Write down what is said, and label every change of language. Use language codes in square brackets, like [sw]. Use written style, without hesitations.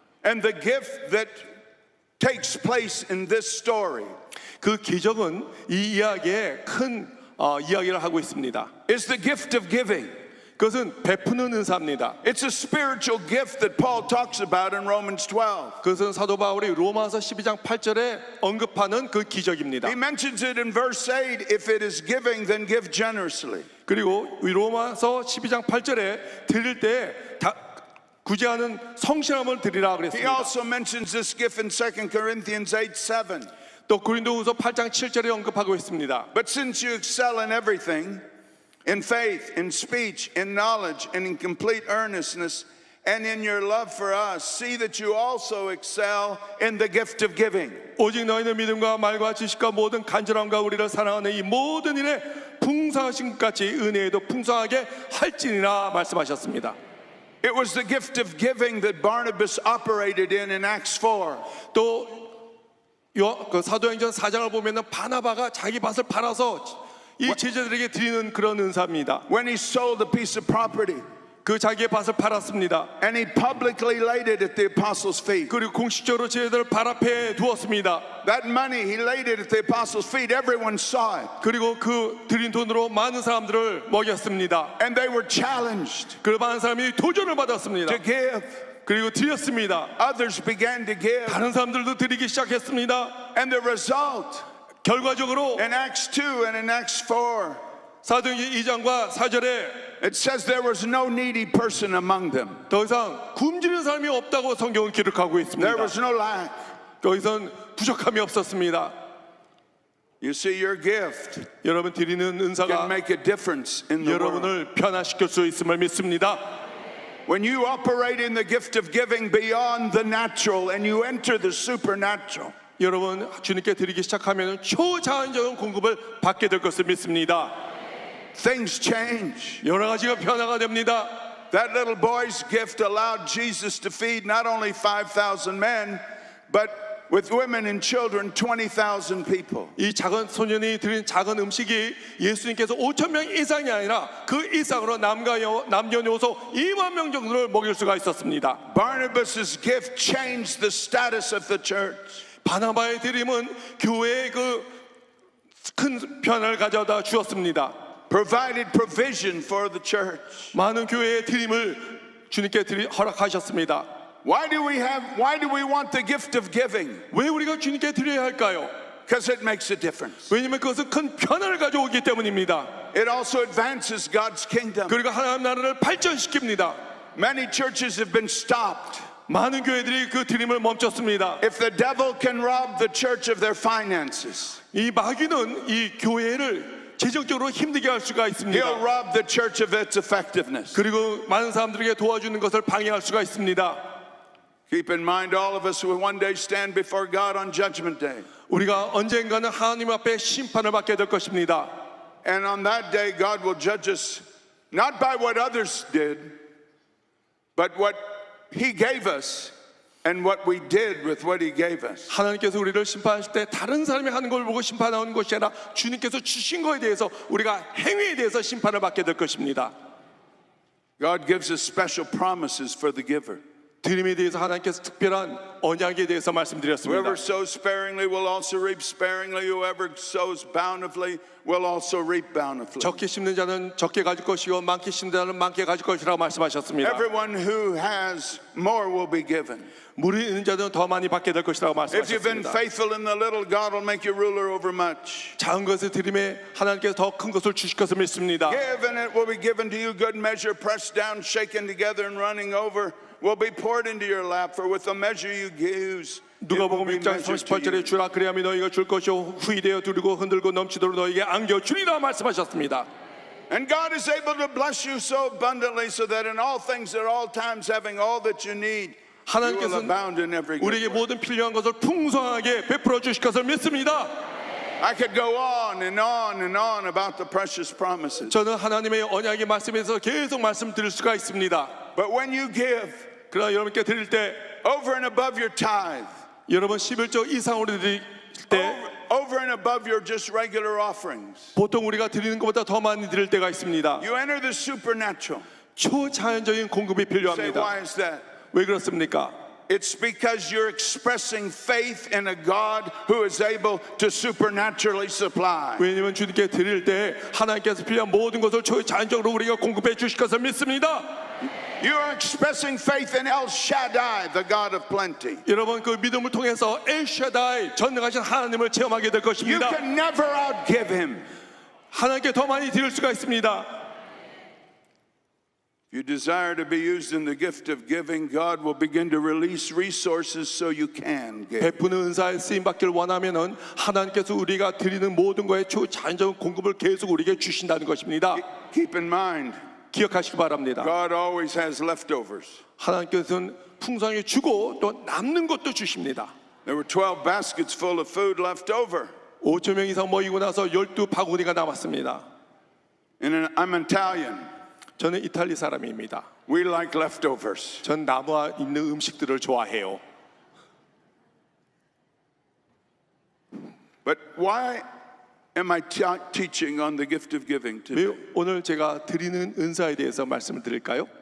[en] And the gift that takes place in this story [ko] 그 기적은 이 이야기에 큰 이야기를 하고 있습니다. [en] is the gift of giving. [ko] 그것은 베푸는 은사입니다. [en] It's a spiritual gift that Paul talks about in Romans 12. [ko] 그것은 사도 바울이 로마서 12장 8절에 언급하는 그 기적입니다. [en] He mentions it in verse 8, if it is giving, then give generously. [ko] 그리고 이 로마서 12장 8절에 드릴 때 구제하는 성실함을 드리라 [en] He [ko] 그랬습니다. [en] also mentions this gift in 2 Corinthians 8:7. [ko] 또 고린도후서 8장 7절에 언급하고 있습니다. [en] But since you excel in everything, in faith, in speech, in knowledge, and in complete earnestness, and in your love for us, see that you also excel in the gift of giving. [ko] 오직 너희는 믿음과 말과 지식과 모든 간절함과 우리를 사랑하는 이 모든 일에 풍성하신 것 같이 은혜에도 풍성하게 할지니라 말씀하셨습니다. [en] It was the gift of giving that Barnabas operated in Acts 4. [ko] 또 그 사도행전 4장을 보면은 바나바가 자기 밭을 팔아서 이 제자들에게 드리는 그런 은사입니다. [en] When he sold a piece of property [ko] 그 자기의 밭을 팔았습니다. [en] and he publicly laid it at the apostles' feet. [ko] 그리고 공식적으로 제자들 발 앞에 두었습니다. [en] That money, he laid it at the apostles' feet. Everyone saw it. [ko] 그리고 그 드린 돈으로 많은 사람들을 먹였습니다. [en] And they were challenged [ko] 그 많은 사람이 도전을 받았습니다. [en] to give. [ko] 그리고 드렸습니다. [en] Others began to give. [ko] 다른 사람들도 드리기 시작했습니다. [en] And the result [ko] 결과적으로 [en] in Acts 2 and in Acts 4, [ko] 사도행전 2장과 4절에 [en] it says there was no needy person among them. [ko] 더 이상 굶주리는 사람이 없다고 성경은 기록하고 [en] There [ko] 있습니다. [en] was no lack. [ko] 더 이상 부족함이 없었습니다. [en] You see, your gift [ko] 여러분 드리는 [en] can [ko] 은사가 [en] make a difference in the world. [ko] 여러분을 변화시킬 수 있음을 믿습니다. [en] When you operate in the gift of giving beyond the natural and you enter the supernatural, [ko] 여러분 주님께 드리기 시작하면 초자연적인 공급을 받게 될 것을 믿습니다. [en] things change. [ko] 여러 가지가 변화가 됩니다. [en] That little boy's gift allowed Jesus to feed not only 5,000 men, but with women and children, 20,000 people. [ko] 이 작은 소년이 드린 작은 음식이 예수님께서 5,000명 이상이 아니라 그 이상으로 남녀노소 2만 명 정도를 먹일 수가 있었습니다. [en] Barnabas' gift changed the status of the church. [ko] 바나바의 드림은 교회의 그 큰 변화를 가져다 주었습니다. [en] Provided provision for the church. [ko] 많은 교회의 드림을 주님께 허락하셨습니다. [en] Why do we want the gift of giving? [ko] 왜 우리가 주님께 드려야 할까요? [en] Because it makes a difference. [ko] 왜냐하면 그것은 큰 변화를 가져오기 때문입니다. [en] It also advances God's kingdom. [ko] 그리고 하나님 나라를 발전시킵니다. [en] Many churches have been stopped. [ko] 많은 교회들이 그 드림을 멈췄습니다. [en] If the devil can rob the church of their finances, [ko] 이 마귀는 이 교회를 계정적으로 힘들게 할 수가 있습니다. [en] He'll rob the church of its effectiveness. [ko] 그리고 많은 사람들에게 도와주는 것을 방해할 수가 있습니다. [en] Keep in mind, all of us will one day stand before God on Judgment Day. [ko] 우리가 언젠가는 하나님 앞에 심판을 받게 될 것입니다. [en] And on that day, God will judge us not by what others did, but what He gave us and what we did with what He gave us. [ko] 하나님께서 우리를 심판하실 때 다른 사람이 하는 걸 보고 심판하는 것이 아니라 주님께서 주신 것에 대해서 우리가 행위에 대해서 심판을 받게 될 것입니다. [en] God gives us special promises for the giver. [ko] 드림에 대해서 하나님께서 특별한 언약에 대해서 말씀드렸습니다. [en] Whoever sows sparingly will also reap sparingly. Whoever sows bountifully will also reap bountifully. [ko] 적게 심는 자는 적게 가질 것이요 많게 심는 자는 많게 가질 것이라고 말씀하셨습니다. [en] Everyone who has more will be given. [ko] 물이 있는 자는 더 많이 받게 될 것이라고 [en] If you've been [ko] 말씀하셨습니다. [en] faithful in the little, God will make you ruler over much. [ko] 작은 것을 드림에 하나님께서 더 큰 것을 주실 것을 믿습니다. [en] Give and it will be given to you. Good measure, pressed down, shaken together, and running over, will be poured into your lap. For with the measure you use, it will [ko] 누가복음 [en] be [ko] 6장 [en] measured to [ko] 38절에 [en] you. [ko] 주라 그리하면 너희가 줄 것이요 후이되어 두르고 흔들고 넘치도록 너희에게 안겨 주리라 말씀하셨습니다. [en] And God is able to bless you so abundantly, so that in all things at all times, having all that you need, you will [ko] 하나님께서는 [en] abound in every good [ko] 우리에게 [en] work. [ko] 모든 필요한 것을 풍성하게 베풀어 주실 것을 믿습니다. [en] I could go on and on and on about the precious promises. [ko] 저는 하나님의 언약의 말씀에서 계속 말씀드릴 수가 있습니다. [en] But when you give [ko] 그러나 여러분께 드릴 때 [en] over and above your tithe, [ko] 여러분 11조 이상으로 드릴 때 [en] over and above your just regular offerings, [ko] 보통 우리가 드리는 것보다 더 많이 드릴 때가 있습니다. [en] you enter the supernatural. [ko] 초자연적인 공급이 [en] Say, [ko] 필요합니다. [en] why is that? [ko] 왜 그렇습니까? [en] It's because you're expressing faith in a God who is able to supernaturally supply. [ko] 왜냐하면 주님께 드릴 때 하나님께서 필요한 모든 것을 초자연적으로 우리가 공급해 주실 것을 믿습니다. [en] You are expressing faith in El Shaddai, the God of plenty. [ko] 여러분 그 믿음을 통해서 엘샤다이 전능하신 하나님을 체험하게 될 [en] You [ko] 것입니다. [en] can never outgive him. [ko] 하나님께 더 많이 드릴 수가 있습니다. [en] If you desire to be used in the gift of giving, God will begin to release resources so you can give. [ko] 베푸는 은사에 쓰임 받기를 원하면은 하나님께서 우리가 드리는 모든 거에 초자연적인 공급을 계속 우리에게 주신다는 것입니다. [en] Keep in mind, [ko] 기억하시기 바랍니다. [en] God always has leftovers. [ko] 하나님께서는 풍성하게 주고 또 남는 것도 주십니다. [en] There were 12 baskets full of food left over. [ko] 5천 명 이상 모이고 나서 12바구니가 남았습니다. [en] And I'm Italian. [ko] 저는 이탈리 사람입니다. [en] We like leftovers. [ko] 전 남아 있는 음식들을 좋아해요. [en] But why am I teaching on the gift of giving today? [ko] 왜 오늘 제가 드리는 은사에 대해서 말씀을 드릴까요?